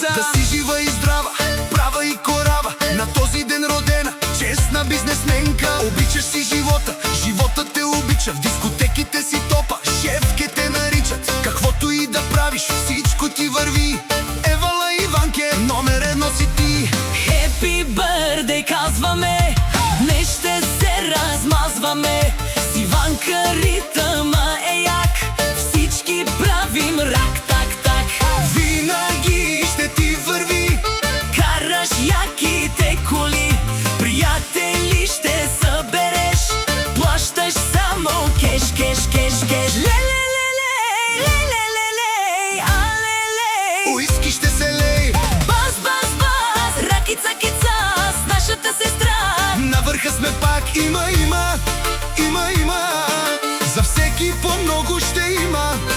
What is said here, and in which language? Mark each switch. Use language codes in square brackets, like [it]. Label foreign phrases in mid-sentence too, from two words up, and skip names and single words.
[bg] Да си жива и здрава, права и корава, на този ден родена, честна бизнесменка. Обичаш си живота, живота те обича, в дискотеките си топа, шефке те наричат. Каквото и да правиш, всичко ти върви. Евала Иванке, номер едно си ти. [en] Happy birthday [bg] казваме, днес ще се размазваме. С Иванка ритъма е як, всички правим рак, так, так. Винаги ще ти върви, Караш яките коли, приятели ще събереш, плащаш само кеш, кеш, кеш, кеш. Ле-ле-ле-лей, ле-ле-ле-лей, а-ле-лей. уиски ще се лей, Бас, бас, бас, ракица-кица с нашата сестра. на върха сме пак, има, за всеки по много ще има.